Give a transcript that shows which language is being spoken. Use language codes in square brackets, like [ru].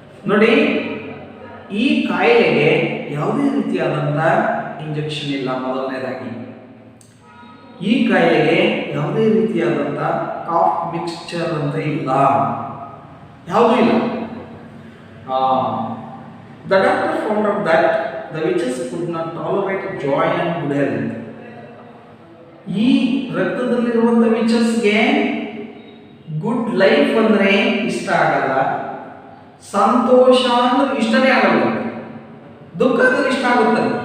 [kn] ನೋಡಿ, ಈ ಕಾಯಿಲೆಗೆ ಯಾವುದೇ ರೀತಿಯಾದಂಥ ಇಂಜೆಕ್ಷನ್ ಇಲ್ಲ. ಮೊದಲನೇದಾಗಿ ಈ ಕಾಯಿಲೆಗೆ ಯಾವುದೇ ರೀತಿಯಾದಂಥ ಕಾಫ್ ಮಿಕ್ಸ್ಚರ್ ಅಂತ ಇಲ್ಲ, ಯಾವುದೂ ಇಲ್ಲ. [en] The doctor found out that the witches could not tolerate joy and good health. [kn] ಈ ರಕ್ತದಲ್ಲಿರುವಂಥ ವಿಚಸ್ಗೆ ಗುಡ್ ಲೈಫ್ ಅಂದ್ರೆ ಇಷ್ಟ ಆಗಲ್ಲ, ಸಂತೋಷ ಅಂದ್ರೆ ಇಷ್ಟನೇ ಆಗಲ್ಲ, ದುಃಖ ಅಂದ್ರೆ ಇಷ್ಟ ಆಗುತ್ತೆ.